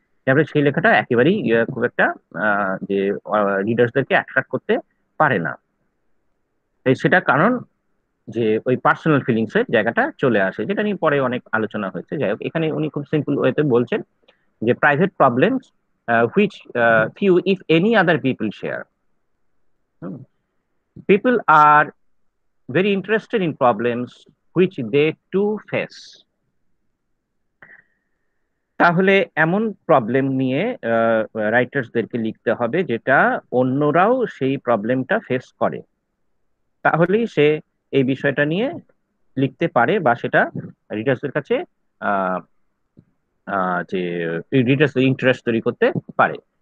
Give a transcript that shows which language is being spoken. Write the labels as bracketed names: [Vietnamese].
[Bangla] তারপরে সেই লেখাটা একেবারেই খুব একটা যে রিডার্সদেরকে অ্যাট্রাক্ট করতে পারে না। তাই সেটা কারণ যে ওই পার্সোনাল ফিলিংস এর জায়গাটা চলে আসে, যেটা নিয়ে পরে অনেক আলোচনা হয়েছে। যাই হোক, এখানে উনি খুব সিম্পল ওয়েতে বলছেন যে private problems [English] which few if any other people share. People are very interested in problems which they too face. [Bangla] তাহলে এমন প্রবলেম নিয়ে রাইটার্সদেরকে লিখতে হবে যেটা অন্যরাও সেই প্রবলেমটা ফেস করে, তাহলেই সে এই বিষয়টা নিয়ে লিখতে পারে বা সেটা রিডার্সদের কাছে আহ যে রিডার্স ইন্টারেস্ট তৈরি করতে পারে।